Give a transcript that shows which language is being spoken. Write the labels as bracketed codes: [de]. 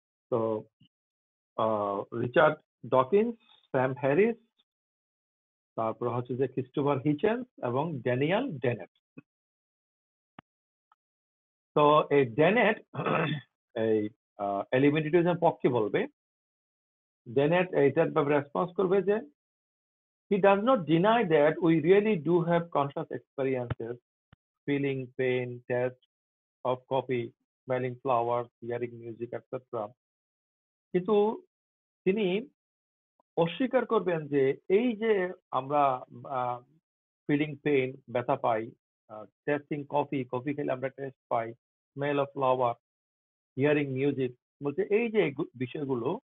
[bn] তো Richard Dawkins, Sam Harris, তারপর হচ্ছে যে ক্রিস্টোফার হিচেন্স এবং ড্যানিয়েল ডেনেট। তো এই ডেনেট এই এলিমিনেটিভিজম পক্ষে বলবে। ডেনেট এইটার ব্যাপারে রেসপন্স করবে যে [en] he does not deny that we really do have conscious experiences, feeling pain, taste of coffee, smelling flowers, hearing music, etc. [bn] কিন্তু তিনি অস্বীকার করবেন যে এই যে আমরা ফিলিং পেইন, ব্যথা পাই, টেস্টিং কফি খেলে আমরা test pi, smell of flower, hearing music, বলছে এই যে বিষয়গুলো